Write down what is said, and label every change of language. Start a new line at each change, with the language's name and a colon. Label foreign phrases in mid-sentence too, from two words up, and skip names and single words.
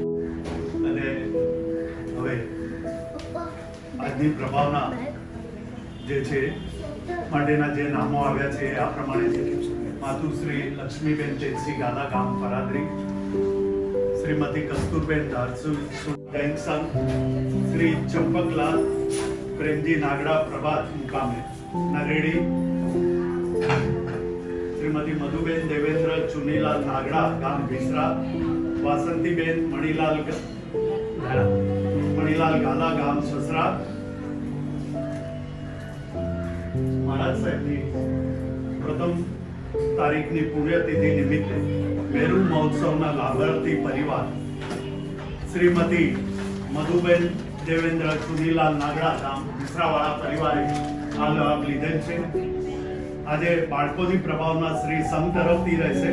Gujarati: અને હવે આજની પ્રભાવના જે છે માટેના જે નામો આવ્યા છે આ પ્રમાણે છે. માતુશ્રી લક્ષ્મીબેન તેજસી ગાલા ગામ પરાદરી, શ્રીમતી કસ્તુરબેન ધારસુ બેંકસન, શ્રી ચંપકલાલ પ્રેમજી નાગડા પ્રભાત મુકામે નરેડી શ્રીમતી મધુબેન દેવેન્દ્ર ચુનીલાલ નાગડા ગામ વિસરા વાસંતીબેન મણિલાલ ગાલા ગામ સસરા મહારાજ સાહેબની પ્રથમ તારીખની પુણ્યતિથિ નિમિત્તે મેરુ મહોત્સવના લાભાર્થી પરિવાર શ્રીમતી મધુબેન દેવેન્દ્ર ચુનીલાલ નાગડા ગામ વિસરાવાળા પરિવારે આ લાભ લીધેલ છે. આજે બાળકોની પ્રભાવના શ્રી સંઘ તરફથી રહેશે.